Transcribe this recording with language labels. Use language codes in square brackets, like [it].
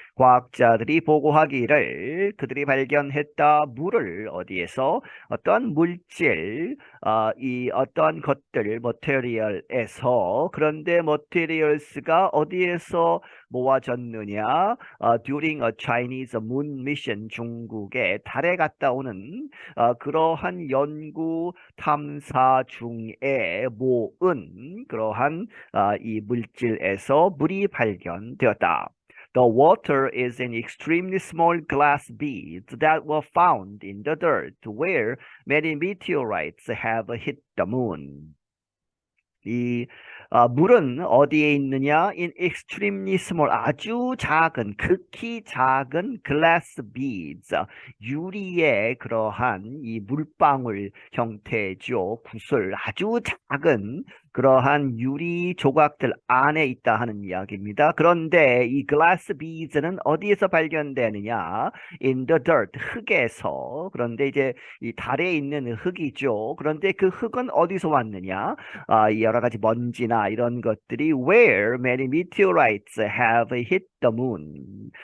[ko] 과학자들이 보고하기를 그들이 발견했다 물을 어디에서 어떤 물질, 이 어떤 것들, material에서 그런데 materials가 어디에서 모아졌느냐? [en] During a Chinese moon mission [ko] 중국의 달에 갔다 오는 그러한 연구 탐사 중에 모은 그러한 이 물질에서 물이 발견되었다. [en] The water is in extremely small glass beads that were found in the dirt where many meteorites have hit the moon. [ko] 이 물은 어디에 있느냐? [en] In extremely small, [ko] 아주 작은, 극히 작은 glass beads, 유리의 그러한 이 물방울 형태죠. 구슬, 아주 작은 그러한 유리 조각들 안에 있다 하는 이야기입니다. 그런데 이 glass beads는 어디에서 발견되느냐? [en] In the dirt, [ko] 흙에서. 그런데 이제 이 달에 있는 흙이죠. 그런데 그 흙은 어디서 왔느냐? 여러 가지 먼지나 이런 것들이 [en] where many meteorites have hit the moon.